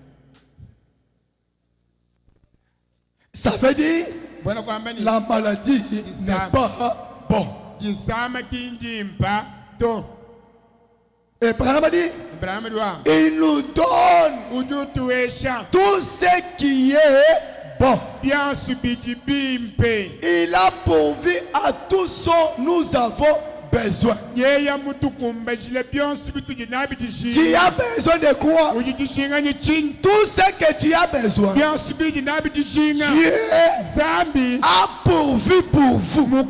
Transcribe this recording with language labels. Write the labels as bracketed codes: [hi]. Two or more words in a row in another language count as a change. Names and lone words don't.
[fr] Ça veut dire [lua] bwana kwamba ni [fr] la maladie n'est pas bon. [lua] kisama kinjimpa to [fr] Et Branham a dit, [lua] Branham diwamba [fr] il nous donne [lua] ututuesha [fr] tout ce qui est bon. [lua] byansu bidi bimpe [fr] Il a pourvu à tout ce nous avons besoin. Tu as besoin de quoi? Tout ce que tu as besoin, Dieu a pourvu pour vous.